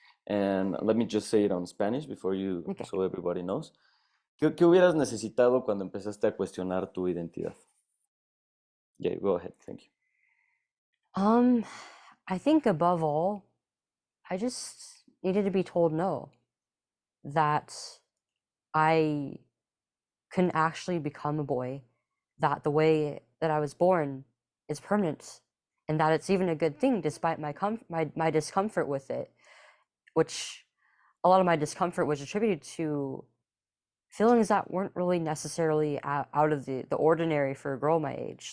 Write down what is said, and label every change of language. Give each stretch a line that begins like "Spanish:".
English: And let me just say it on Spanish before you, so everybody knows.
Spanish: ¿Qué hubieras necesitado cuando empezaste a cuestionar tu identidad?
English: Yeah, go ahead. Thank you. I think above all, I just needed to be told no, that I couldn't actually become a boy, that the way that I was born is permanent, and that it's even a good thing despite my discomfort with it, which a lot of my discomfort was attributed to feelings that weren't really necessarily out of the ordinary for a girl my age.